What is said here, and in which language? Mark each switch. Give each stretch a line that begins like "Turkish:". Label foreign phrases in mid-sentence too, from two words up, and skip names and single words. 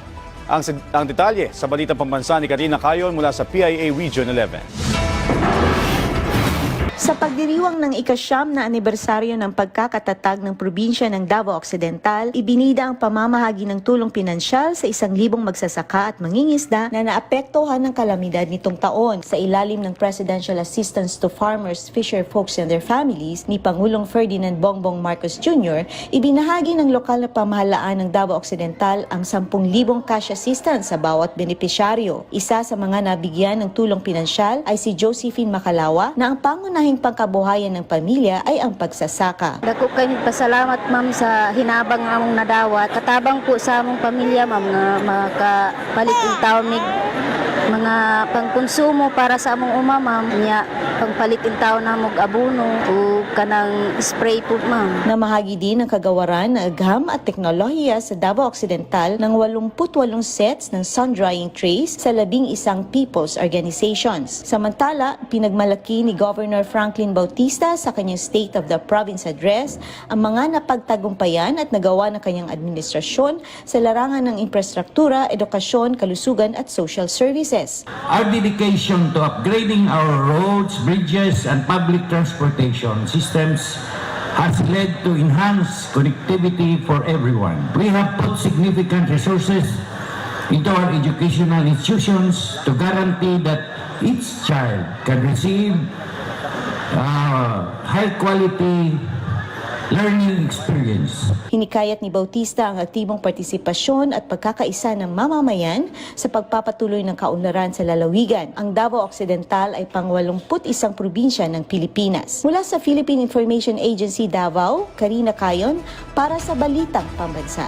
Filipino: Ang detalye sa Balitang Pambansa ni Karina Cayon mula sa PIA Region 11. Sa pagdiriwang ng ika-9 na anibersaryo ng pagkakatatag ng probinsya ng Davao Occidental, ibinida ang pamamahagi ng tulong pinansyal sa 1,000 magsasaka at mangingisda na naapektuhan ng kalamidad nitong taon. Sa ilalim ng Presidential Assistance to Farmers, Fisher Folks and their Families ni Pangulong Ferdinand Bongbong Marcos Jr., ibinahagi ng lokal na pamahalaan ng Davao Occidental ang 10,000 cash assistance sa bawat benepisyaryo. Isa sa mga nabigyan ng tulong pinansyal ay si Josephine Macalawa na ang pangunahing pangkabuhayan ng pamilya ay ang pagsasaka.
Cebuano: Dako kay pasalamat ma'am sa hinabang nga among nadawat. Katabang po sa among pamilya ma'am nga makapalit ng taon mig mga pangkonsumo para sa among uma ma'am. Nya pangpalit ng taon na mog abono o kanang spray po ma'am.
Filipino: Namahagi din ang kagawaran na agham at teknolohiya sa Davao Occidental ng 88 sets ng
English: sun-drying trays
Filipino: sa 11
English: people's organizations.
Filipino: Samantala, pinagmalaki ni Governor Franklin Bautista sa kanyang State of the Province Address ang mga napagtagumpayan at nagawa ng kanyang administrasyon sa larangan ng infrastruktura, edukasyon, kalusugan at
English: social services. Our dedication to upgrading our roads, bridges, and public transportation systems has led to enhanced connectivity for everyone. We have put significant resources into our educational institutions to guarantee that each child can receive high-quality learning experience.
Filipino: Hinikayat ni Bautista ang aktibong partisipasyon at pagkakaisa ng mamamayan sa pagpapatuloy ng kaunlaran sa lalawigan. Ang Davao Occidental ay pang-81 probinsya ng Pilipinas. Mula sa Philippine Information Agency Davao, Karina Cayon para sa Balitang Pambansa.